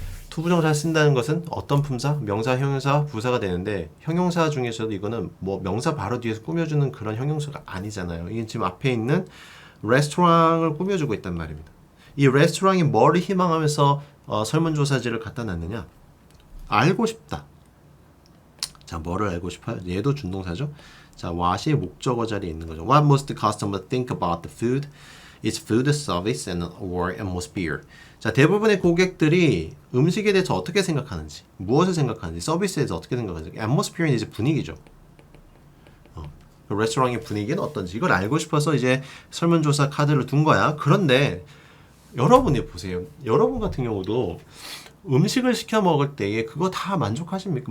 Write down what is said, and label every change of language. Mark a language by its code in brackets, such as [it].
[ko] 투부정사를 쓴다는 것은 어떤 품사? 명사, 형용사, 부사가 되는데 형용사 중에서도 이거는 뭐 명사 바로 뒤에서 꾸며주는 그런 형용사가 아니잖아요. 이게 지금 앞에 있는 레스토랑을 꾸며주고 있단 말입니다. 이 레스토랑이 뭐를 희망하면서 설문조사지를 갖다 놨느냐? 알고 싶다. 자, 뭐를 알고 싶어요? 얘도 준동사죠. 자, what이 목적어 자리에 있는 거죠. [en] What must the customer think about the food? Its food, service, and or atmosphere. [ko] 자, 대부분의 고객들이 음식에 대해서 어떻게 생각하는지, 무엇을 생각하는지, 서비스에 대해서 어떻게 생각하는지, atmosphere는 이제 분위기죠. 그 레스토랑의 분위기는 어떤지 이걸 알고 싶어서 이제 설문조사 카드를 둔 거야. 그런데 여러분이 보세요. 여러분 같은 경우도 음식을 시켜 먹을 때에 그거 다 만족하십니까?